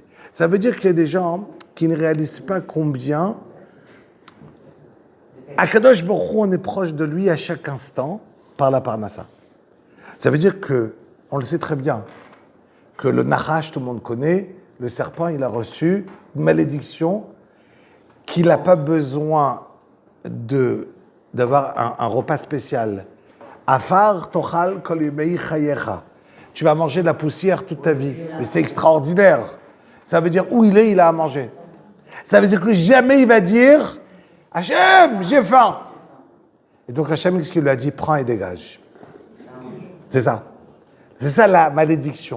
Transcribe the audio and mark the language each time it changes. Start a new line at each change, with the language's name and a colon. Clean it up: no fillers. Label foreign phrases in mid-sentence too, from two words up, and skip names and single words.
French: Ça veut dire qu'il y a des gens qui ne réalisent pas combien
Hebrew: הקדוש ברוך הוא,
French: on est proche de lui à chaque instant par la parnassa. Ça veut dire que, on le sait très bien, que le Nachash, tout le monde connaît, le serpent, il a reçu une malédiction qu'il n'a pas besoin d'avoir un repas spécial.
Hebrew: עפר תאכל כל ימי חייך.
French: Tu vas manger de la poussière toute ta vie. Mais c'est extraordinaire. Ça veut dire où il a à manger. Ça veut dire que jamais il va dire Hachem, j'ai faim. Et donc Hachem, qu'est-ce qu'il lui a dit? Prends et dégage. C'est ça. C'est ça la malédiction.